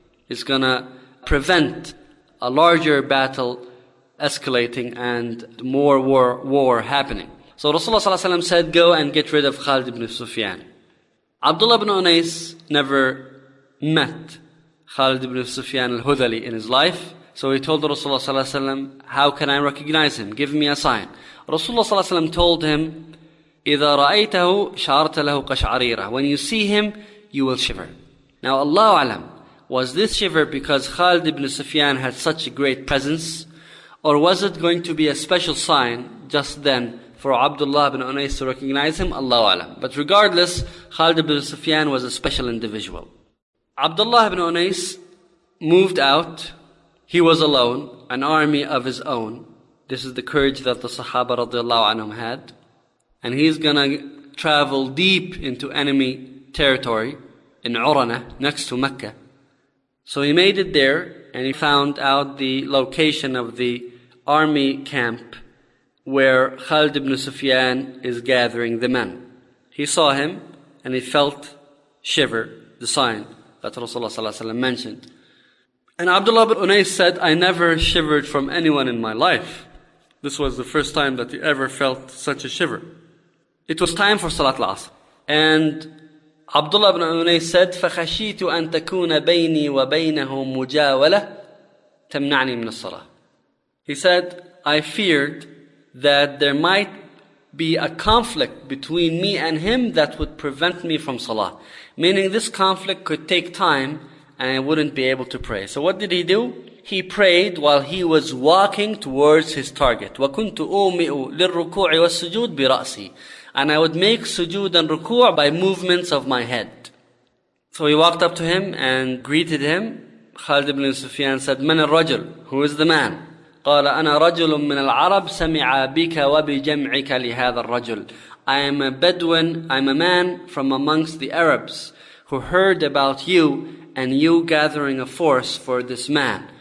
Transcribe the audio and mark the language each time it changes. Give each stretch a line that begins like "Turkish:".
English: It's going to prevent a larger battle escalating and more war happening. So Rasulullah ﷺ said, go and get rid of Khalid ibn Sufyan. Abdullah ibn Unais never met Khalid ibn Sufyan al-Hudali in his life. So he told Rasulullah ﷺ, how can I recognize him? Give me a sign.
Arabic: Rasulullah ﷺ
English: told him,
Arabic: إِذَا رَأَيْتَهُ شَعَرْتَ لَهُ قَشْعَرِيرًا.
English: When you see him, you will shiver. Now Allahu alam, was this shiver because Khalid ibn Sufyan had such a great presence? Or was it going to be a special sign just then for Abdullah ibn Unais to recognize him? Allahu alam. But regardless, Khalid ibn Sufyan was a special individual. Abdullah ibn Unais moved out. He was alone, an army of his own. This is the courage that the Sahaba radiallahu anhum had. And he's going to travel deep into enemy territory in Urana, next to Mecca. So he made it there, and he found out the location of the army camp where Khalid ibn Sufyan is gathering the men. He saw him, and he felt shiver, the sign that Rasulullah ﷺ mentioned. And Abdullah ibn Unais said, I never shivered from anyone in my life. This was the first time that he ever felt such a shiver. It was time for Salat al-Asr. And Abdullah ibn Unais said,
Arabic: فَخَشِيتُ أَن تَكُونَ بَيْنِي وَبَيْنَهُمْ مُجَاوَلَةٌ تَمْنَعْنِي مِنَ الصَّلَاةِ.
English: He said, I feared that there might be a conflict between me and him that would prevent me from Salah. Meaning this conflict could take time and I wouldn't be able to pray. So what did he do? He prayed while he was walking towards his target.
Arabic: وَكُنْتُ أُومِئُ لِلْرُكُوعِ وَالسُّجُودِ بِرَأْسِي.
English: And I would make sujood and ruku' by movements of my head. So he walked up to him and greeted him. Khalid ibn Sufyan said,
Arabic: من الرجل?
English: Who is the man?
Arabic: قال أنا رجل من العرب سمع بك وبجمعك لهذا الرجل.
English: I am a Bedouin, I'm a man from amongst the Arabs who heard about you and you gathering a force for this man.